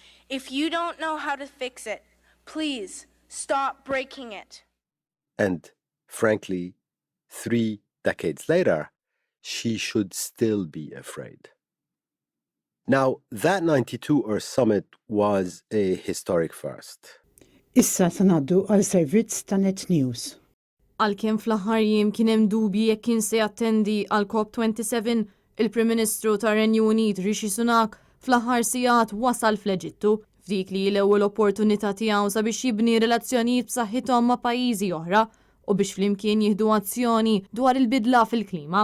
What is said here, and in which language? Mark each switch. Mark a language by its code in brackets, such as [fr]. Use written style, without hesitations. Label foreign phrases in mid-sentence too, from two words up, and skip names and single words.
[en] If you don't know how to fix it, please stop breaking it. And frankly, 3 decades later, she should still be afraid. Now, that 92 Earth Summit was a historic first. [mt] Issa se ngħaddu għal servizz ta' Net News. Għalkemm fl-aħħar jiem kien hemm dubji jekk kien se jattendi għal COP27, il-Prim Ministru tar-Renju Unit Rishi Sunak fl-aħħar sigħat wasal fl-Eġittu f'dik li l-ewwel opportunità tiegħu sabiex jibni relazzjonijiet b'saħħithom ma' pajjiżi oħra u biex flimkien jieħdu azzjoni dwar il-bidla fil-klima.